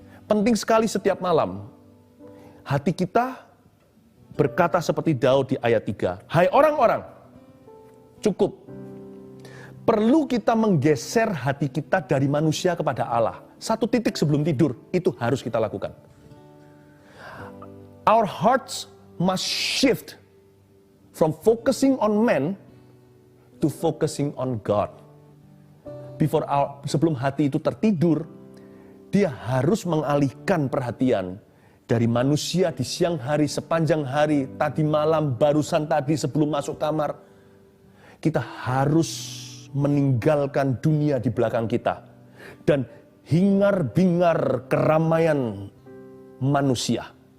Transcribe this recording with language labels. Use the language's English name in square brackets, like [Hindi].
[Indonesian] Penting sekali setiap malam, hati kita berkata seperti Daud di ayat 3. Hai orang-orang, cukup. Perlu kita menggeser hati kita dari manusia kepada Allah. 1 titik sebelum tidur, itu harus kita lakukan. [English] Our hearts must shift from focusing on man to focusing on God. [Indonesian] Sebelum hati itu tertidur, dia harus mengalihkan perhatian dari manusia di siang hari, sepanjang hari, tadi malam, barusan tadi sebelum masuk kamar. Kita harus meninggalkan dunia di belakang kita. Dan hingar-bingar keramaian manusia.